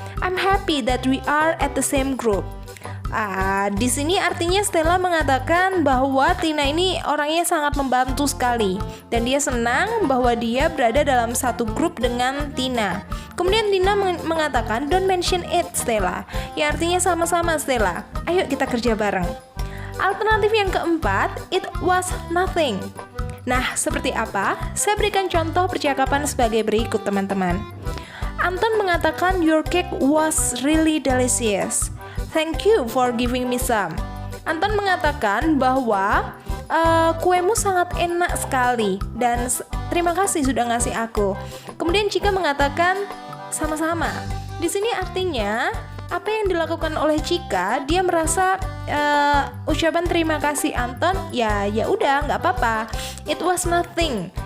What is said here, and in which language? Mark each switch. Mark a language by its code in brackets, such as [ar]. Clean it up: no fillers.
[en] I'm happy that we are at the same group. [id] Di sini artinya Stella mengatakan bahwa Tina ini orangnya sangat membantu sekali. Dan dia senang bahwa dia berada dalam satu grup dengan Tina. Kemudian Tina mengatakan, [en] don't mention it, Stella. [id] Yang artinya sama-sama, Stella. Ayo kita kerja bareng. Alternatif yang keempat, [en] it was nothing. [id] Nah, seperti apa? Saya berikan contoh percakapan sebagai berikut, teman-teman. Anton mengatakan, [en] your cake was really delicious. Thank you for giving me some. [id] Anton mengatakan bahwa kuemu sangat enak sekali dan terima kasih sudah ngasih aku. Kemudian Cika mengatakan, sama-sama. Di sini artinya apa yang dilakukan oleh Cika, dia merasa ucapan terima kasih Anton ya udah nggak apa-apa, [en] it was nothing.